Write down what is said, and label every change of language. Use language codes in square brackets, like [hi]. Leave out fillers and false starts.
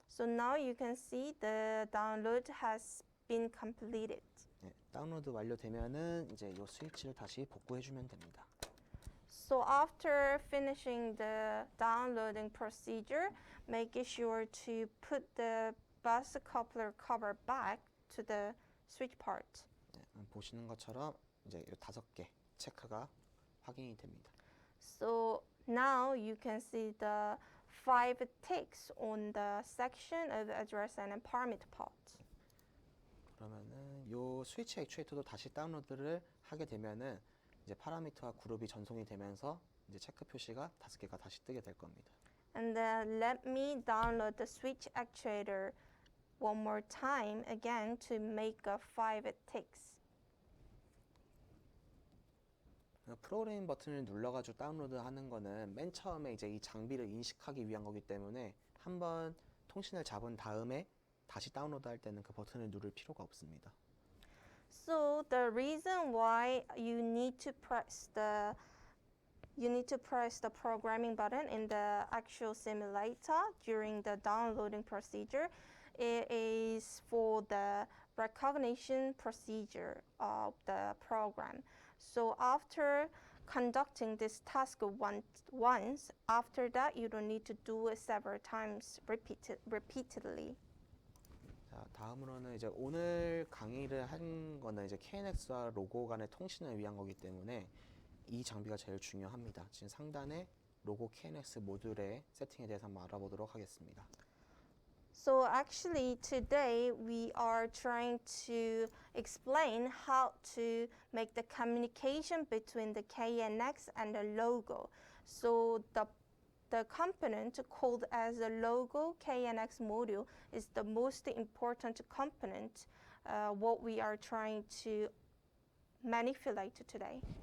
[en] So now you can see the download has been completed. [ko] 네, 다운로드 완료되면은 이제 요 스위치를 다시 복구해주면 됩니다. [en] So after finishing the downloading procedure, make sure to put the bus coupler cover back to the switch part. [ko] 네, 보시는 것처럼 이제 요 5개 체크가 확인이 됩니다. [en] So now you can see the 5 ticks on the section of address and parameter part. [ko] 그러면은 요 스위치 액추에이터도 다시 다운로드를 하게 되면은 이제 파라미터와 그룹이 전송이 되면서 이제 체크 표시가 5개가 다시 뜨게 될 겁니다. [en] And then let me download the switch actuator one more time again to make 5 ticks. [ko] 프로그래밍 버튼을 눌러가지고 다운로드하는 거는 맨 처음에 이제 이 장비를 인식하기 위한 거기 때문에 한번 통신을 잡은 다음에 다시 다운로드할 때는 그 버튼을 누를 필요가 없습니다. [en] So the reason why you need to press the programming button in the actual simulator during the downloading procedure, it is for the recognition procedure of the program. So after conducting this task once, after that you don't need to do it several times repeatedly. [ko] 자, 다음으로는 이제 오늘 강의를 한 거는 이제 KNX와 로고 간의 통신을 위한 거기 때문에 이 장비가 제일 중요합니다. 지금 상단에 로고 KNX 모듈의 세팅에 대해서 한번 알아보도록 하겠습니다. [en] So actually today we are trying to explain how to make the communication between the KNX and the logo. So the component called as the logo KNX module is the most important component what we are trying to manipulate today.